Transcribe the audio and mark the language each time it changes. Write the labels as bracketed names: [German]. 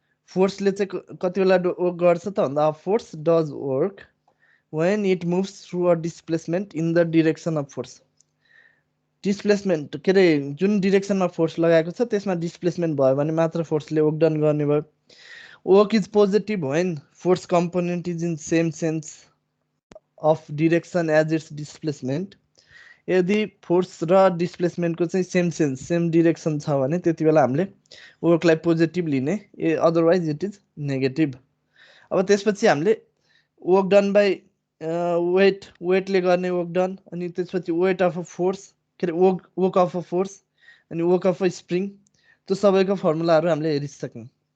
[Nepali] फोर्सले चाहिँ कति बेला वर्क गर्छ त भन्दा, [English] Force does work when it moves through a displacement in the direction of force। [Nepali] Displacement के अरे जुन डिरेक्सनमा फोर्स लगाएको छ त्यसमा डिस्प्लेसमेन्ट भयो भने मात्र फोर्सले वर्क डन गर्ने भयो। [English] Work is positive when force component is in same sense of direction as its displacement। [Nepali] यदि फोर्स र डिस्प्लेसमेन्टको चाहिँ सेम सेन्स, सेम डिरेक्सन छ भने त्यति बेला हामीले वर्कलाई पोजिटिभ लिने, [English] Otherwise it is negative. [Nepali] अब त्यसपछि हामीले वर्क डन बाई वेटले गर्ने वर्क डन, अनि त्यसपछि वेट अफ अ फोर्स, के अरे वर्क अफ अ फोर्स, अनि वर्क अफ अ स्प्रिङ, त्यो सबैको फर्मुलाहरू हामीले हेरिसक्यौँ।